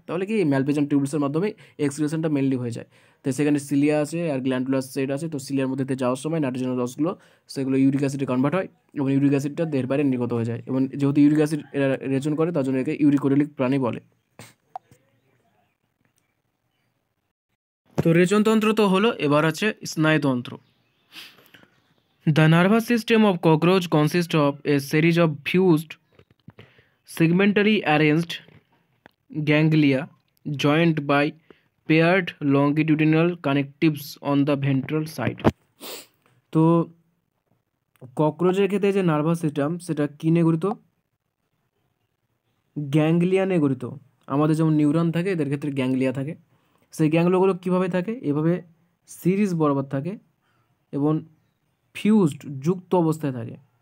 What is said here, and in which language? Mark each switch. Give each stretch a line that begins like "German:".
Bangla: তাহলে কি ম্যালপিজিয়ান টিউবসের মাধ্যমে এক্সক্রিশনটা মেনলি হয়ে যায়। তো সেখানে সিলিয়া আছে আর গ্ল্যান্ডুলার সাইড আছে। তো সিলিয়ার মধ্যে যাওয়ার সময় নাইট্রোজেন রসগুলো সেগুলো ইউরিক অ্যাসিডে কনভার্ট হয় এবং ইউরিক অ্যাসিডটা দেহের বাইরে নির্গত হয়ে যায়। এবং যেহেতু ইউরিক অ্যাসিড এরা রেচন করে, তার জন্য একে ইউরিকোটোলিক প্রাণী বলে। তো রেচনতন্ত্র তো হলো, এবার আছে স্নায়ুতন্ত্র।
English: The nervous system of cockroach consists of a series of fused, segmentally arranged ganglia joined by paired longitudinal connectives on the ventral side.
Bangla: তো ককরোচের ক্ষেত্রে যে নার্ভাস সিস্টেম সেটা কী নিয়ে গঠিত? গ্যাংলিয়া নিয়ে গঠিত। আমাদের যেমন নিউরন থাকে, এদের ক্ষেত্রে গ্যাংলিয়া থাকে। সেই গ্যাংলিয়াগুলো কীভাবে থাকে? এভাবে সিরিজ বরাবর থাকে এবং ফিউজড, যুক্ত অবস্থায় থাকে।